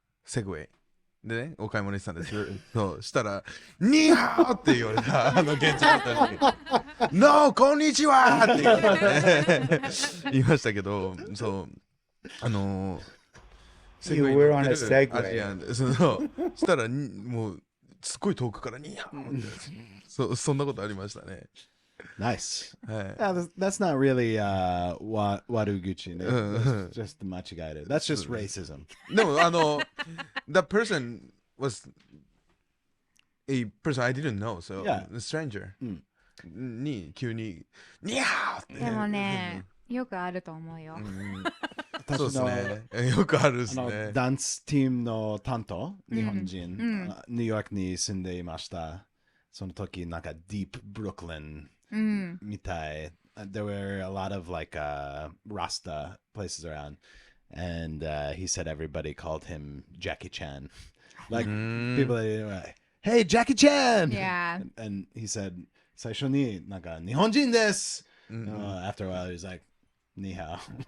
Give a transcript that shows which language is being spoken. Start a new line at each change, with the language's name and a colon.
Japanese: セグウェイでね、お買い物行ってたんです。そうしたらニーハーって言われた、現地の方にノーこんにちはって言われて言いましたけど、そう
English: You were on a Segway.
Japanese: アジアンで、そしたらもうすごい遠くからニーハーってそんなことありましたね。
English: Nice.
Japanese: はい。
English: That's not really waruguchi. That's just machigaeru. That's just racism. でもthat person was a person I didn't know, so Yeah. a stranger
Japanese: に急にニャーってでもね、よくあると思うよ。そうですね。よくあるですね。ダンスチームの担当、日本人、うんニューヨークに住んでいました。その時、なんか、Deep Brooklyn うん。みたい。
English: There were a lot of like Rasta places around. And he said everybody called him Jackie Chan. Like, people were like, hey, Jackie Chan! Yeah. And he said,
Japanese: 最初になんか、日本人です!
English: After a while, he was like, にhao.